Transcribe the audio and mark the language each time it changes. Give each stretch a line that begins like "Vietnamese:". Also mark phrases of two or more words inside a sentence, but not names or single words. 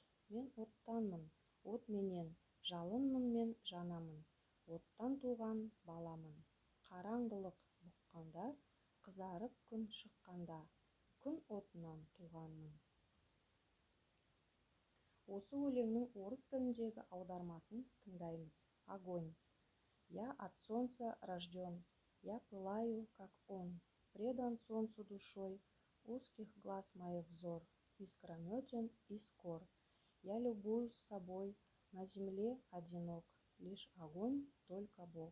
Kazakh: Мен оттанмын, от менен, жалынмын мен жанамын. Оттан туған баламын. Қараңғылық бұққанда, қызарып күн шыққанда, күн отынан туғанмын. Осы өлеңнің орыс тіліндегі аудармасын тыңдаймыз.
Russian: Огонь. Я от солнца рожден, я пылаю, как он, предан солнцу душой, узких глаз моих взор, искрометен и скор. Я любуюсь собой, на земле одинок, лишь огонь, только Бог.